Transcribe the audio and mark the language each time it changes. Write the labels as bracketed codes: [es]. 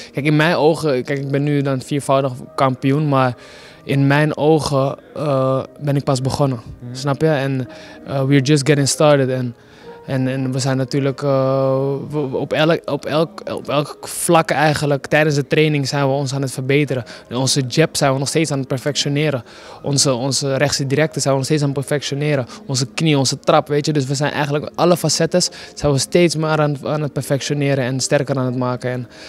[nl] Kijk, in mijn ogen, kijk, ik ben nu dan 4voudig kampioen, maar in mijn ogen ben ik pas begonnen. Snap je? [en] En we're just getting started. [nl] En we zijn natuurlijk op elk vlak eigenlijk, tijdens de training zijn we ons aan het verbeteren. Onze jab zijn we nog steeds aan het perfectioneren. Onze rechtse directe zijn we nog steeds aan het perfectioneren. Onze knie, onze trap, weet je. Dus we zijn eigenlijk alle facetten zijn we steeds maar aan het perfectioneren en sterker aan het maken.